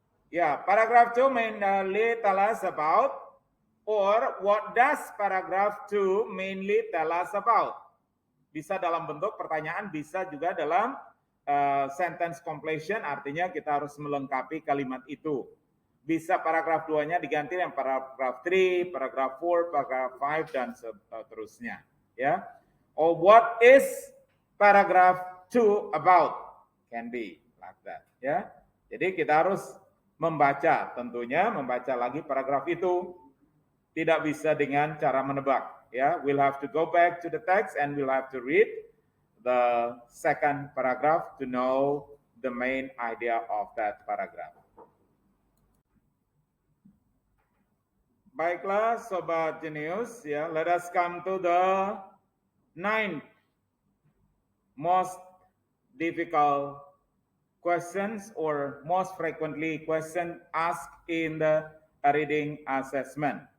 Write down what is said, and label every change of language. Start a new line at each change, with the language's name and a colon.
English: Ya, paragraph 2 mainly tell us about, or what does paragraph 2 mainly tell us about?
Indonesian: Bisa dalam bentuk pertanyaan, bisa juga dalam sentence completion, artinya kita harus melengkapi kalimat itu. Bisa paragraf 2-nya diganti yang paragraf 3, paragraf 4, paragraf 5, dan seterusnya. Ya.
English: Or what is paragraph 2 about? Can be like that.
Indonesian: Ya. Jadi kita harus membaca, tentunya membaca lagi paragraf itu. Tidak bisa dengan cara menebak. Ya.
English: We'll have to go back to the text and we'll have to read the second paragraph to know the main idea of that paragraph.
Indonesian: Baiklah
English: Sobat Jenius, ya, let us come to the 9th most difficult questions or most frequently question asked in the reading assessment.